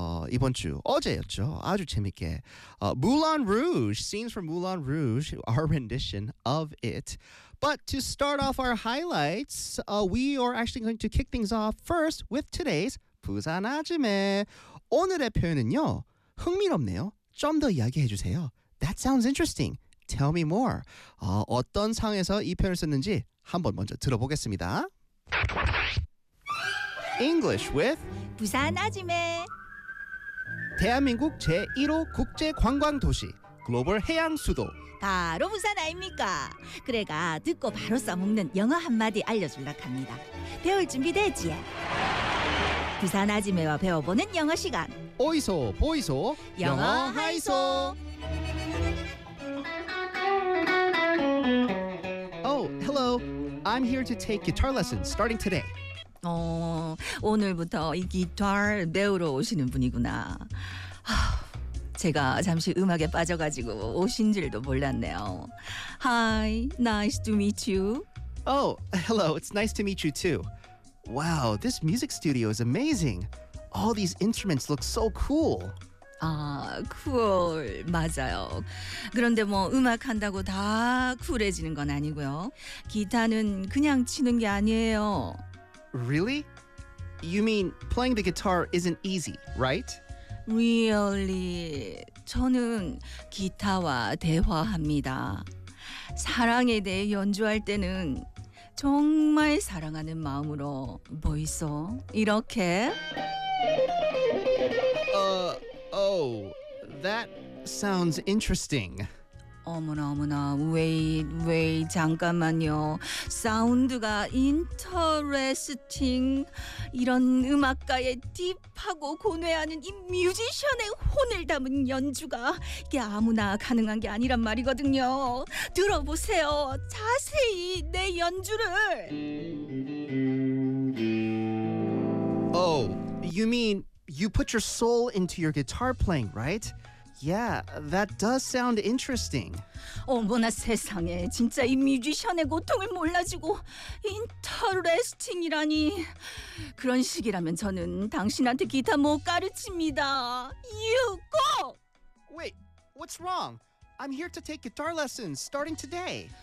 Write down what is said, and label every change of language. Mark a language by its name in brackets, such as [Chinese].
[Korean] 이번 주 어제였죠. 아주 재밌게 [English] Moulin Rouge, scenes from Moulin Rouge, our rendition of it. But to start off our highlights, we are actually going to kick things off first with today's 부산 아침에. [Korean] 오늘의 표현은요, 흥미롭네요. 좀 더 이야기해 주세요. [English] That sounds interesting. Tell me more. [Korean] 어떤 상황에서 이 표현을 썼는지 한번 먼저 들어보겠습니다. [English] English with [Korean] 부산 아지매. 대한민국 제1호 국제관광도시, 글로벌 해양수도 바로 부산 아닙니까? 그래가 듣고 바로 써먹는 영어 한마디 알려줄라 합니다. 배울 준비 되지? 부산 아지매와 배워보는 영어 시간, 오이소 보이소 영어 하이소. [English] Oh, hello. I'm here to take guitar lessons starting today. [Korean] 오늘부터 이 기타를 배우러 오시는 분이구나. 제가 잠시 음악에 빠져가지고 오신 줄도 몰랐네요. [English] Hi, nice to meet you. Oh, hello, it's nice to meet you too. Wow, this music studio is amazing. All these instruments look so cool. [Korean] 아, cool, 맞아요. 그런데 뭐 음악 한다고 다 쿨해지는 건 아니고요. 기타는 그냥 치는 게 아니에요. [English] Really? You mean playing the guitar isn't easy, right? Really? [Korean] 저는 기타와 대화합니다. 사랑에 대해 연주할 때는 정말 사랑하는 마음으로 뭐 있어? 이렇게? [English] Oh, that sounds interesting. [Korean] 어머나 어머나, wait, 잠깐만요. 사운드가 interesting. 이런 음악가의 딥하고 고뇌하는 이 뮤지션의 혼을 담은 연주가 이게 아무나 가능한 게 아니란 말이거든요. 들어보세요, 자세히 내 연주를. [English] Oh, you mean you put your soul into your guitar playing, right? Yeah, that does sound interesting. [Korean] 어머나 세상에, 진짜 이 뮤지션의 고통을 몰라주고 interesting이라니. 그런 식이라면 저는 당신한테 기타 못 가르칩니다. [English] You go! Wait, what's wrong? I'm here to take guitar lessons starting today.